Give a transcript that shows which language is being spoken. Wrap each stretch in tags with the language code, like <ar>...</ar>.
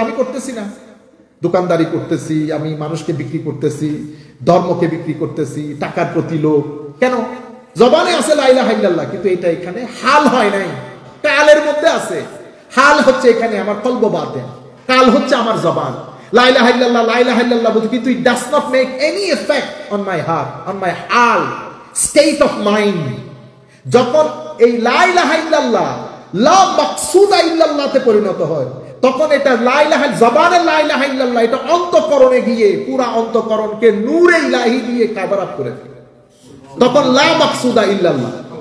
<bn>আমি করতেছি না, দোকানদারি করতেছি, আমি মানুষকে বিক্রি করতেছি, ধর্মকে বিক্রি করতেছি, টাকার প্রতি লোভ। কেন? জবানে আছে লা ইলাহা ইল্লাল্লাহ, কিন্তু এটা এখানে হাল হয় নাই, কালের মধ্যে আছে। হাল হচ্ছে এখানে আমার কলব বাতেন, কাল হচ্ছে আমার জবান।</bn> <en>লা ইলাহা ইল্লাল্লাহ, লা ইলাহা ইল্লাল্লাহ</en> <bn>বলতে কিন্তু</bn> <en>it does not make any effect on my heart, on my হাল, state of mind।</en> <bn>যখন এই লা ইলাহা ইল্লাল্লাহ লা মাকসুদা ইল্লাল্লাহতে পরিণত হয়, তখন এটা লা ইলাহা, জবানের লা ইলাহা ইল্লাল্লাহ এটা অন্তঃকরণে গিয়ে পুরা অন্তঃকরণকে নূরে ইলাহি দিয়ে কভার আপ করে দেয়, তখন লা মাকসুদা ইল্লাল্লাহ।</bn>